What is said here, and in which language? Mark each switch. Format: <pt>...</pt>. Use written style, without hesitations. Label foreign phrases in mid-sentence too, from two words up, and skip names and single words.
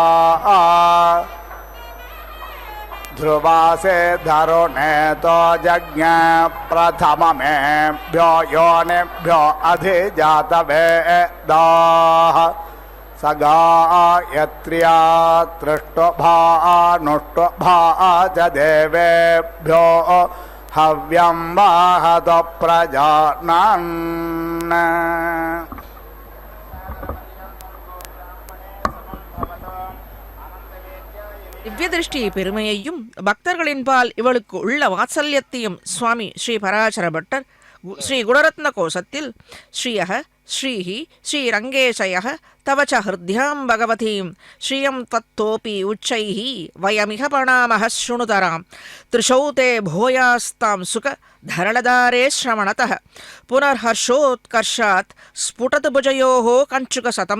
<sa>ध्रुवासे धरुणेतो यज्ञ प्रथममेभ्यो योनिभ्यो अधिजातवेदाः स गायत्र्या तृष्टुभानुष्टुभा च देवेभ्यो हव्यं वाहत प्रजानान्</sa> <ta>திவ்ய திருஷ்டி பெருமையையும் பக்தர்களின்பால் இவளுக்கு உள்ள வாத்சல்யத்தையும் சுவாமி ஸ்ரீ பராசர பட்டர் ஸ்ரீ குணரத்ன கோசத்தில்</ta> <sa>श्रियः श्रीः श्रीरङ्गेशयः तव च हृद्यां भगवतीं श्रियं दत्तोऽपि उच्चैः वयमिह फणामः शृणुतराम् त्रिषौ ते भूयास्ताम् सुख तरलतारे श्रवणतः पुनर्हर्षोत्कर्षात् स्फुटतु भुजयोः कञ्चुक शतम्.</sa>